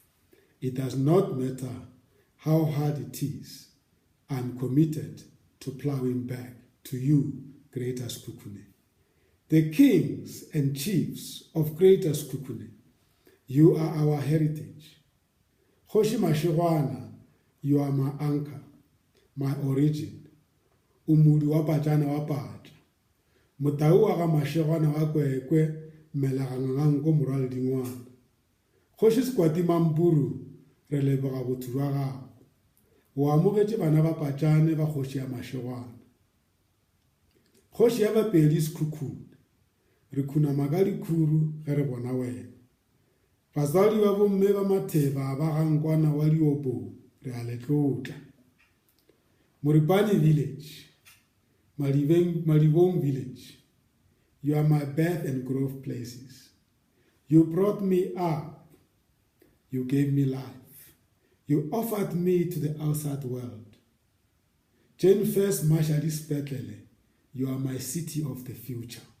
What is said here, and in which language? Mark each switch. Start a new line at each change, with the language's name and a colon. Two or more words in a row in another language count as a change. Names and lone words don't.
English: It does not matter how hard it is, I'm committed to plowing back to you, Greater Sekhukhune. The kings and chiefs of Greater Sekhukhune, you are our heritage. Kgoshi Mashigwana, you are my anchor, my origin.
Northern Sotho: Umudu wa Pachana wa Pacha. Motau wa Mashigwana wa Kwekwe, Melagangang ko moral dingwana. Kgoshi Skwati Mamburu, re leboga botho jwa gago. O amogetse bana ba Pachane ba Kgoshi ya Mashigwana. Kgoshi ya Bapedi Sekhukhune, re khunamaga dikhuru ge re bona wena. Basadi ba bomme ba Matheba ba Gankwana wa Diopo re a le tlotla.
English: Moripane village, Malibong village, you are my birth and growth places. You brought me up, you gave me life, you offered me to the outside world. Jane First Marshall's Bethlehem, you are my city of the future.